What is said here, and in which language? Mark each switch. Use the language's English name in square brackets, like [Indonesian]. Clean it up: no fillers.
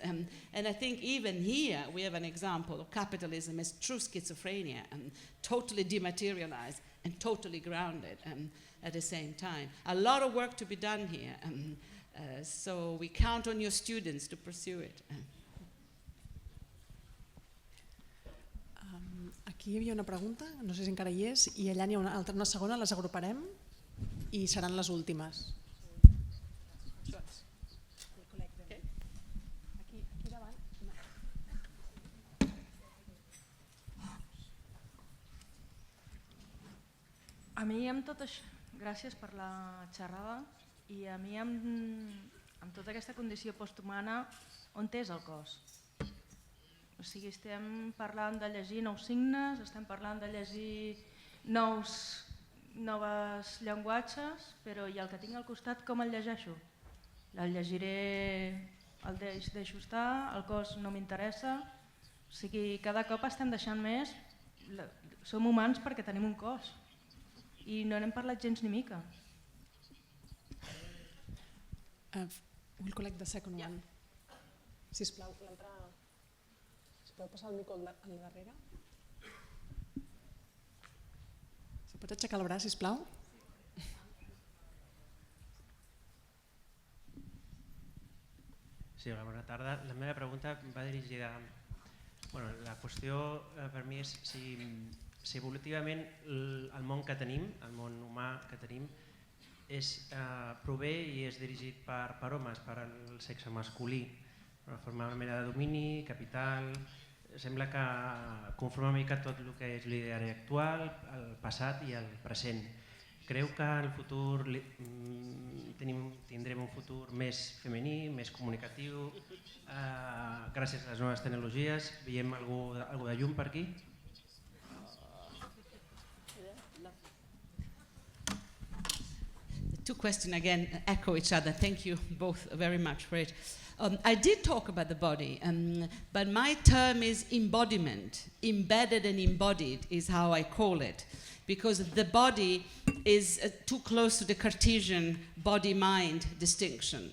[English] And I think even here we have an example of capitalism as true schizophrenia and totally dematerialized and totally grounded at the same time. A lot of work to be done here. So we count on your students to pursue it. [Catalan] Aquí hi havia una pregunta, no sé si encara hi és, i allà n'hi ha una segona, les agruparem i seran les últimes. Aquí davant. A mi amb tot això, gràcies per la xerrada, i a mi amb tota aquesta condició posthumana, on és el cos? O sigui, estem parlant de llegir nous signes, estem parlant de llegir noves llenguatges, però i el que tinc al costat com el llegeixo? El llegiré, el deixo estar, el cos no m'interessa. O sigui, cada cop estem deixant més, som humans perquè tenim un cos i no n'hem parlat gens ni mica. [English] We'll collect the second one. [Catalan] Sisplau, l'altra... Podeu passar el micro al darrere? Si pots aixecar el braç, sisplau. Sí, hola, bona tarda. La meva pregunta va dirigida... Bueno, la qüestió per mi és si evolutivament el món que tenim, el món humà que tenim, prové i és dirigit per homes, per el sexe masculí, una forma una mena de domini, capital... Sembla que conforma una mica tot el que és l'ideari actual, el passat i el present. Creu que en el futur tindrem un futur més femení, més comunicatiu, gràcies a les noves tecnologies? Veiem alguna de llum per aquí? [English] The two questions again echo each other. Thank you both very much for it. I did talk about the body, but my term is embodiment. Embedded and embodied is how I call it, because the body is too close to the Cartesian body-mind distinction.